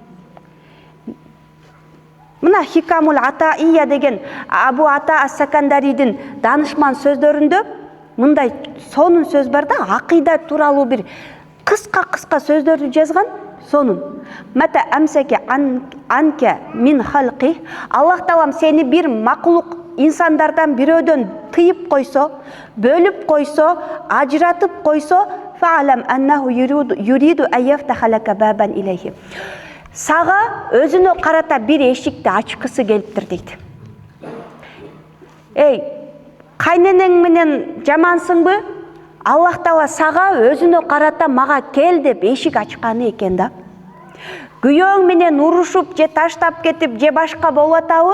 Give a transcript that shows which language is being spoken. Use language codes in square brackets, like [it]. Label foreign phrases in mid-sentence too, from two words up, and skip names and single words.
[ky] Мына Хикамул Атаия деген Абу Ата ас-Сакандаридин данышман сөздөрүндө мындай сонун сөз бар да, акыйда тууралуу бир кыска сөздөрдү жазган. Сонун. [ar] متى أمسك عنك من خلقه. [ky] Аллах Таалам сени бир макулук инсандардан бирөөдөн тыйып койсо, бөлүп койсо, ажыратып койсо, [ar] فاعلم أنه يريد أن يفتح لك بابا إليه. [ky] Сага өзүнө карата бир эшикти ачкысы келиптир дейт. Эй, кайненең менен жамансыңбы? Аллах Таала сага өзүнө карата мага кел деп эшик ачканы экен да. Күйөөң менен урушуп, же таштап кетип, же башка болуп атабы?